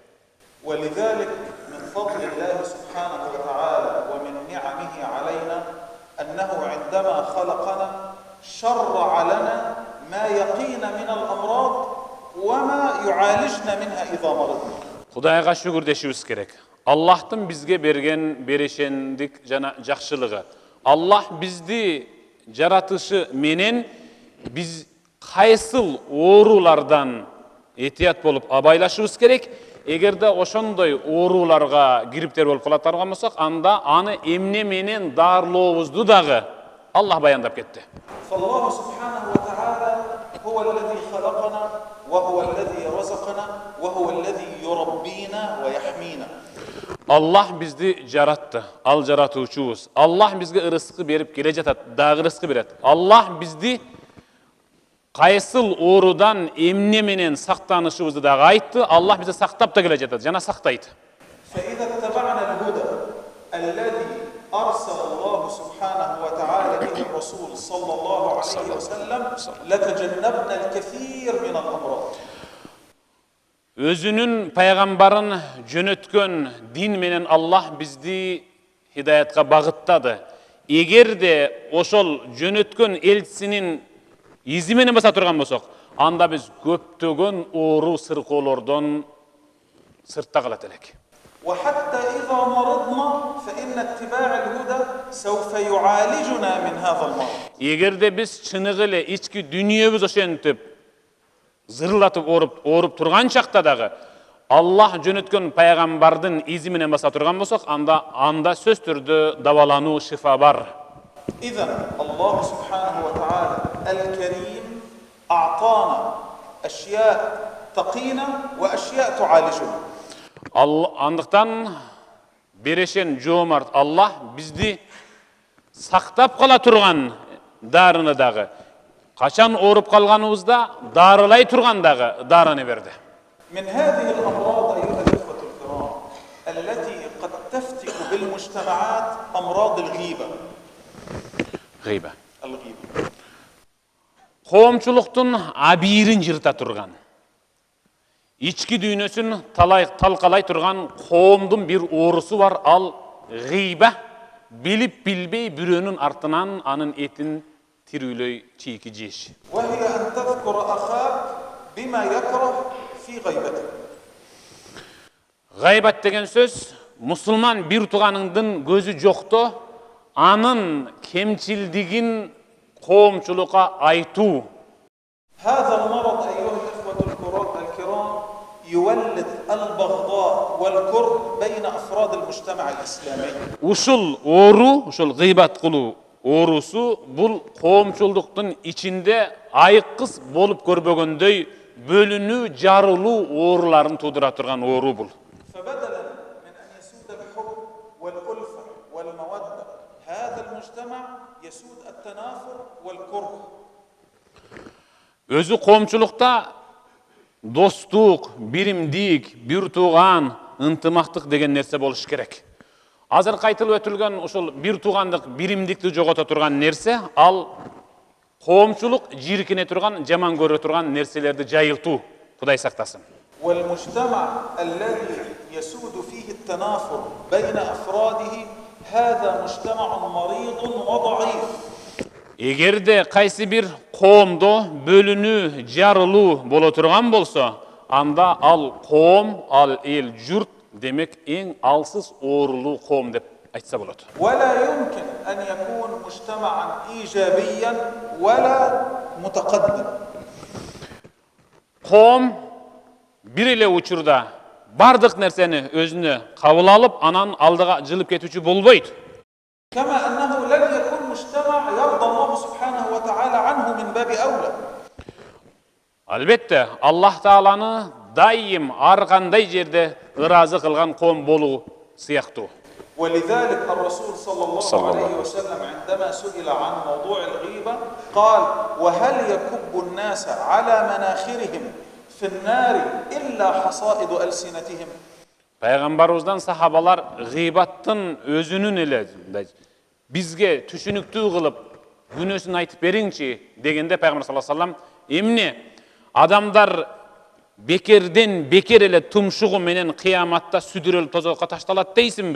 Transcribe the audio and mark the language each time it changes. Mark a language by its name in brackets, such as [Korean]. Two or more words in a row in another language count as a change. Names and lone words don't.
[Arabic] ولذلك من فضل الله سبحانه وتعالى ومن نعمه علينا أنه عندما خلقنا شرع لنا ما يقينا من الأمراض وما يعالجنا منها إذا مرضنا. [Kyrgyz] Кудайга шүгүр дешибиз керек. Аллахтын бизге берген берешендик жана жакшылыгы. Аллах бизди жаратышы менен биз кайсыл оорулардан этият болуп абайлашыбыз керек. Эгерде ошондой ооруларга кириптер болуп кала турган болсок, анда аны эмне менен даарылообузду дагы Аллах баяндап кетти. [Arabic] فالله سبحانه وتعالى هو الذي خلقنا وهو الذي رزقنا وهو الذي يربينا ويحمينا. [Kyrgyz] Allah bizdi jarattı, al jaratuvchubuz. Allah bizge ырыскы berip kele jatat, dagы ырыскы berет. Allah bizdi кайсыл оорудан эмне менен сактанышыбызды дагы айтты. Allah bize сактап да келе жатат, жана сактайт. [Arabic] فإذا اتبعنا الهدى الذي أرسل الله سبحانه وتعالى به الرسول صلى الله عليه وسلم لتجنبنا الكثير من الأمراض. [Kyrgyz] Özünün paygambарын жөнөткөн din менен Allah bizdi hidayatка багыттады. Эгерде ошол жөнөткөн элчисинин изи менен баса турган болсок, анда биз көптөгөн оору сыркоолордон сыртта калат элек. [Arabic] وحتى إذا مرضنا فإن اتباع الهدى سوف يعالجنا من هذا المرض. [Kyrgyz] Эгерде биз чыныгы эле ички дүниебиз ошентип зырлатып ооруп турган чакта дагы Аллах жөнөткөн пайгамбардын изи менен баса турган болсок, анда сөз түрдө дабалануу, шифа бар. [Arabic] إذن الله سبحانه وتعالى الكريم أعطانا أشياء تقينا وأشياء تعالجنا. [Kyrgyz] Андыктан берешен жоомарт Аллах бизди сактап кала турган дарыны дагы, качан ооруп калганыбызда дарылай турган дагы дарыны берди. [Arabic] من هذه الأمراض أيها الإخوة الكرام التي قد تفتك بالمجتمعات أمراض الغيبة. [Kyrgyz] Гыйба. [Arabic] الغيبة. [Kyrgyz] Коомчулуктун абийирин жырта турган, ички дүйнөсүн талкалай турган коомдун бир оорусу бар, ал гыйба. Билип билбей бирөөнүн артынан анын этин тирүүлөй чийки жеш. [Arabic] وهي أن تذكر أخاك بما يكره في غيبته. [Kyrgyz] Гайбат деген сөз, мусулман бир туганыңдын көзү жокто анын кемчилдигин коомчулукка айтуу. [Arabic] هذا المرض أيها الإخوة الكرام يولد البغضاء والكره بين أفراد المجتمع الإسلامي. [Kyrgyz] Ушул оору, ушул гыйбат кылуу оорусу бул коомчулдуктун ичинде айыккыс болуп көрбөгөндөй бөлүнүү, жарылуу ооруларын туудура турган оору бул. [Arabic] فبدلا من أن يسود الحب والألفة والمودة هذا المجتمع يسود التنافر والكره. [Kyrgyz] Өзү коомчулукта достук, биримдик, бир тууган, ынтымактык деген нерсе болуш керек. Азыр кайтылып өтүлгөн ушул бир туугандык, биримдикти жогото турган нерсе, ал коомчулук жиркине турган, жаман көрө турган нерселерди жайылтуу. Кудай сактасын. [Arabic] والمجتمع الذي يسود فيه التنافر بين أفراده هذا مجتمع مريض وضعيف. [Kyrgyz] Эгерде кайсы бир коомдо бөлүнүү, жарылуу боло турган болсо, анда ал коом, ал эл, журт демек эң алсыз оорулуу коом деп айтса болот. [Arabic] ولا يمكن أن يكون مجتمعا إيجابيا ولا متقدم. [Kyrgyz] Коом бир эле учурда бардык нерсени өзүнө кабыл алып, анан алдыга жылып кетүүчү болбойт. [Arabic] كما أنه لن يكون مجتمع يرضى الله سبحانه وتعالى عنه من باب أولى. [Kyrgyz] Албетте, Аллах Тааланы дайым ар кандай жерде ыраазы кылган коом болуу сыяктуу. [Arabic] ولذلك الرسول صلى الله عليه وسلم عندما سئل عن موضوع الغيبة قال: وهل يكب الناس على مناخرهم في النار إلا حصائد ألسنتهم. [Kyrgyz] Пайгамбарыбыздан сахабалар гыйбаттын өзүнүн эле бизге түшүнүктүү кылып күнөөсүн айтып бериңчи дегенде Пайгамбар [Arabic] صلى الله عليه وسلم [Kyrgyz] эмне адамдар бекерден бекер эле тумшугу менен кыяматта сүдүрөлүп тозокко ташталат дейсиңби?